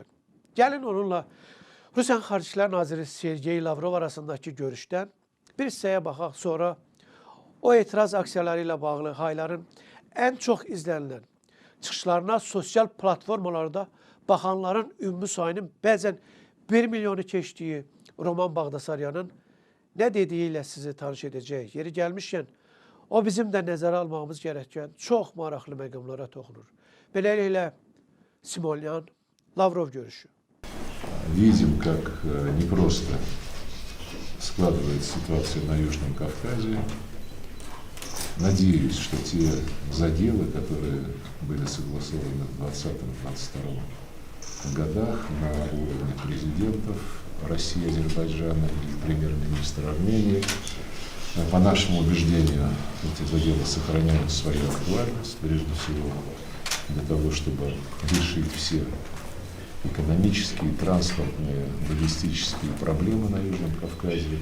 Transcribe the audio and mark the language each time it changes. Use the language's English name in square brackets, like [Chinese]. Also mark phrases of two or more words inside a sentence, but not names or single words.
[Azerbaijani] Gəlin onunla Rusiyanın Xarici İşlər Naziri Sergey Lavrov arasındakı görüşdən bir hissəyə baxaq, sonra o etiraz aksiyaları ilə bağlı hayların ən çox izlənilən çıxışlarına sosial platformalarda baxanların ümumi sayının bəzən 1 milyonu keçdiyi Roman Bağdasaryanın nə dediyi ilə sizi tanış edəcək. Yeri gəlmişkən, o bizim də nəzərə almağımız gərəkən çox maraqlı məqamlara toxunur. Beləliklə, Simonyan, Lavrov görüşü. [Russian] Видим, как непросто складывается ситуация на Южном Кавказе. Надеюсь, что те заделы, которые были согласованы в 2020-2022 годах на уровне президентов России, Азербайджана и премьер-министра Армении, по нашему убеждению, эти заделы сохраняют свою актуальность, прежде всего для того, чтобы решить все экономические, транспортные, логистические проблемы на Южном Кавказе.